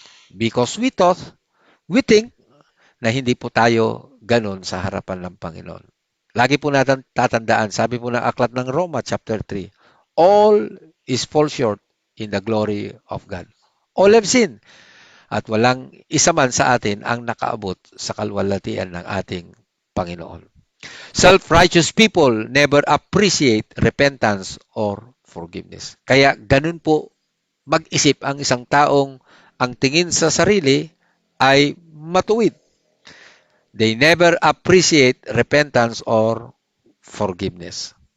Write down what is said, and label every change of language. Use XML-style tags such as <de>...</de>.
<en>Because we think</en> <tl>na hindi po tayo ganun sa harapan ng Panginoon. Lagi po natin tatandaan, sabi po ng aklat ng Roma chapter 3,</tl> <en>all is fall short in the glory of God. All have sinned.</en> <tl>At walang isa man sa atin ang nakaabot sa kalwalhatian ng ating Panginoon.</tl> <en>Self-righteous people never appreciate repentance or forgiveness.</en> <tl>Kaya ganun po mag-isip ang isang taong ang tingin sa sarili ay matuwid.</tl> <en>They never appreciate repentance or forgiveness.</en>